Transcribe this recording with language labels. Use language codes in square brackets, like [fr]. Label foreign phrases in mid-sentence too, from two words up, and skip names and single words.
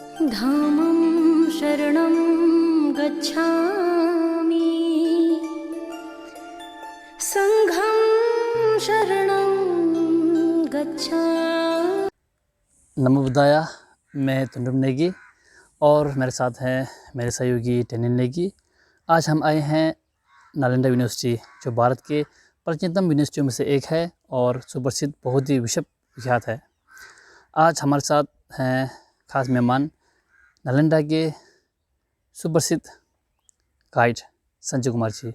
[pi] धामं शरणं गच्छामि, संघं शरणं गच्छामि। नमो बुद्धाया। [hi] मैं तुंडुम नेगी और मेरे साथ हैं मेरे सहयोगी टेनिन नेगी। आज हम आए हैं नालंदा यूनिवर्सिटी, जो भारत के प्राचीनतम यूनिवर्सिटियों में से एक है और सुप्रसिद्ध, बहुत ही विश्व विख्यात है। आज हमारे साथ हैं खास मेहमान नालंदा के सुप्रसिद्ध गाइड संजय कुमार जी।